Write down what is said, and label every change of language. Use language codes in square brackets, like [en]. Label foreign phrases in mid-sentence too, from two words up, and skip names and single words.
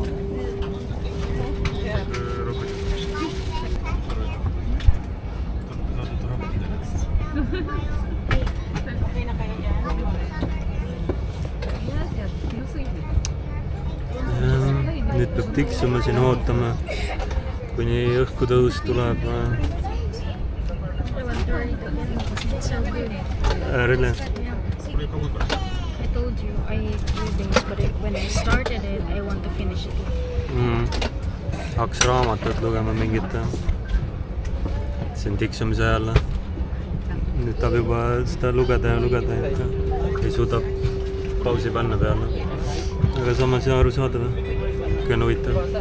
[et] Nüüd peab tiksuma siin ootama, kuni õhkutõus tuleb. [en] Really? I told you I ate 3 days, but when I started it, I want to finish it. [et] Hakkas raamatut lugema mingit siin tiksumise ajal. Nüüd tahab juba seda lugeda ja lugeda, et ei suuda pausi panna peale. Aga samas ja aru saada või? Kui on huvitav.